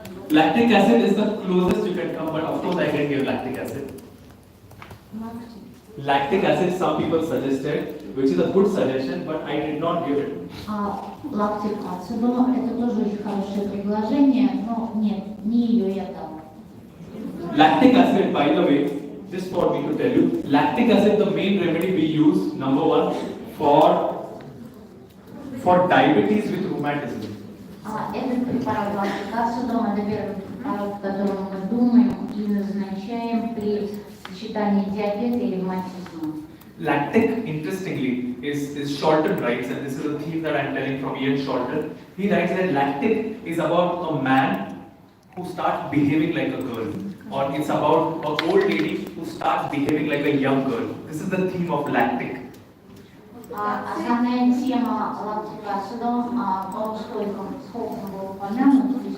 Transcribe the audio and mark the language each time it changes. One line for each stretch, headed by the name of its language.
English: Lactic acid is the closest you can come, but of course I didn't give lactic acid. Lactic acid, some people suggested, which is a good suggestion, but I did not give it.
Russian: Lactic Ацидум это тоже очень хорошее предложение, но нет, не ее я дам.
English: Lactic acid, by the way, just for me to tell you, lactic acid, the main remedy we use, number one, for diabetes with rheumatism.
Russian: Этот препарат Lactic Ацидум это первый препарат, о котором мы думаем и назначаем при сочетании диабета и ревматизма.
English: Lactic, interestingly, is Sholton writes, and this is a theme that I am telling from Ian Sholton. He writes that lactic is about a man who starts behaving like a girl, or it's about an old lady who starts behaving like a young girl. This is the theme of lactic.
Russian: Основная тема Lactic Ацидум, по-русски Схолтон был упомянут,